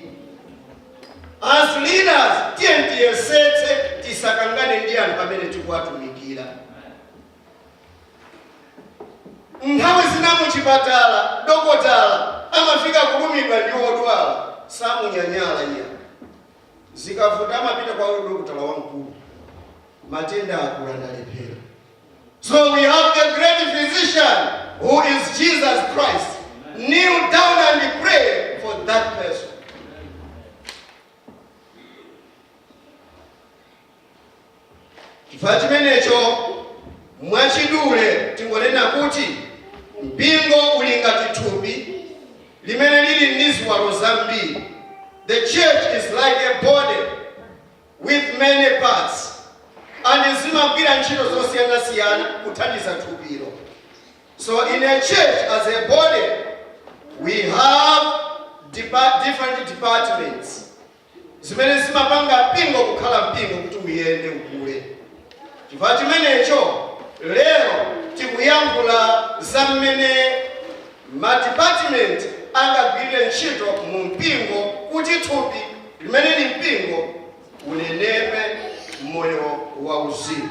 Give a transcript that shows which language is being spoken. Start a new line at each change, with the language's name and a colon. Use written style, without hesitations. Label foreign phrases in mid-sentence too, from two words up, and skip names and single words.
English: As leaders,
Nyanja: tiyesetse tisakangane ndi anthu amene tikuwatumikira. nthawi zina muchipatala dokotala amafika kulumidwa ndi odwala samunyanyala iya zikavuta amapita kwa dokotala wamkulu matenda akula ndalephera.
English: So we have a great physician who is Jesus Christ. Kneel down and pray for that person.
Nyanja: Chifukwa chimenecho mwachidule tingonena kuti mpingo uli ngati thupi limene lili ndi ziwalo zambiri.
English: The church is like a body with many parts.
Nyanja: And zimagwira ntchito zosiyana-siyana kuthandiza thupilo.
English: So in a church as a body, we have different departments.
Nyanja: Zimene zimapanga mpingo kukhala mpingo kuti uyende ukule. Chifukwa chimenecho lero tikuyankhula za mmene ma-department angagwirire ntchito mu mpingo kuti thupi limene li mpingo unenepe moyo wa uzimu.